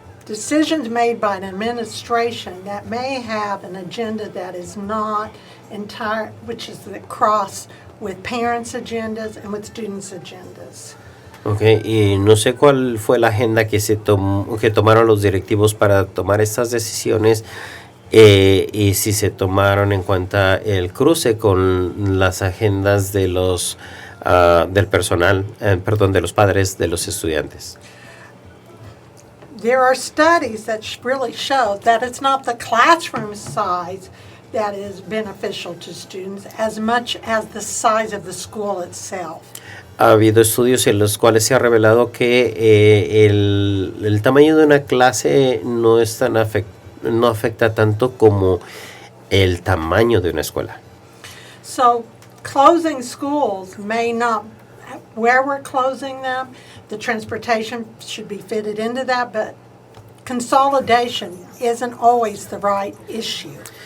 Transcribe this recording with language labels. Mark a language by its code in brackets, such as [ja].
[en] decisions made by an administration that may have an agenda that is not entire, which is the cross with parents' agendas and with students' agendas. [es] Okay, y no sé cuál fue la agenda que que tomaron los directivos para tomar estas decisiones y si se tomaron en cuenta el cruce con las agendas de los del personal, de los padres de los estudiantes. [en] There are studies that really show that it's not the classroom size that is beneficial to students as much as the size of the school itself. [es] Ha habido estudios en los cuales se ha revelado que el tamaño de una clase no afecta tanto como el tamaño de una escuela. [en] So closing schools may not, where we're closing them, the transportation should be fitted into that, but consolidation isn't always the right issue.